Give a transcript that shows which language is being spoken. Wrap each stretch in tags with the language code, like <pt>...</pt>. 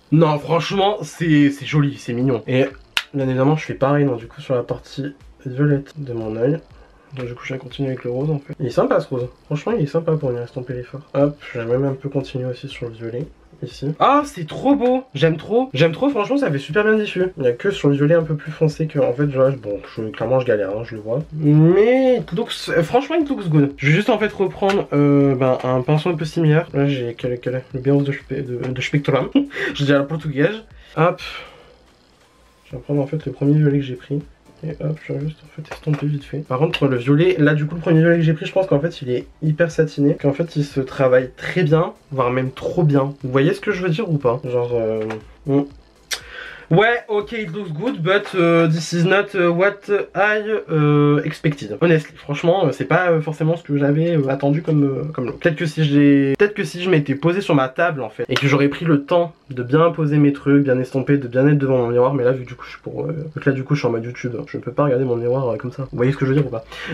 <fr>Non franchement c'est joli, c'est mignon. Et bien évidemment je fais pareil donc, du coup sur la partie violette de mon œil. Donc du coup je vais continuer avec le rose en fait. Il est sympa ce rose. Franchement il est sympa pour venir estomper les fards. Hop, je vais même un peu continuer aussi sur le violet. Ici. Ah c'est trop beau. J'aime trop. J'aime trop, franchement ça fait super bien diffus. Il n'y a que sur le violet un peu plus foncé que en fait genre, bon clairement je galère hein, je le vois. Mais franchement</fr> <en>it looks good.</en> <fr>Je vais juste en fait reprendre un pinceau un peu similaire. Là j'ai le Béros de Spectrum. Je dis à la portugaise. Hop. Je vais prendre en fait le premier violet que j'ai pris. Et hop, je vais juste en fait estomper vite fait. Par contre, le violet, là du coup, le premier violet que j'ai pris, je pense qu'en fait il est hyper satiné. Qu'en fait il se travaille très bien, voire même trop bien. Vous voyez ce que je veux dire ou pas? Genre, ouais,</fr> <en>ok, it looks good, but this is not what I expected. Honestly,</en> <fr>franchement, c'est pas forcément ce que j'avais attendu comme look. Peut-être que si je m'étais posé sur ma table en fait, et que j'aurais pris le temps de bien poser mes trucs, bien estomper, de bien être devant mon miroir, mais là vu que du coup je suis en mode YouTube, je ne peux pas regarder mon miroir comme ça. Vous voyez ce que je veux dire ou pas?</fr>